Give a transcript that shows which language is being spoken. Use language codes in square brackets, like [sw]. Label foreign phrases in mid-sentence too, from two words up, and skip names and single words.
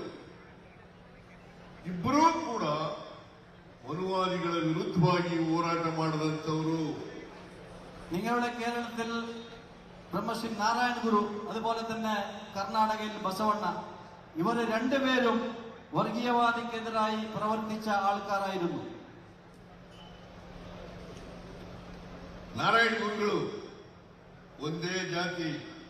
[kn] ಇಬ್ಬರೂ ಕೂಡ ಮನುವಾದಿಗಳ ವಿರುದ್ಧವಾಗಿ ಹೋರಾಟ ಮಾಡಿದಂಥವರು. [ml] നിങ്ങളുടെ കേരളത്തിൽ ബ്രഹ്മശ്രീ നാരായണ ഗുരു, അതുപോലെ തന്നെ കർണാടകയിൽ ബസവണ്ണ, ഇവർ 2 പേരും വർഗീയവാദിക്കെതിരായി പ്രവർത്തിച്ച ആൾക്കാരായിരുന്നു. [kn] ನಾರಾಯಣ ಗುರುಗಳು ಒಂದೇ ಜಾತಿ,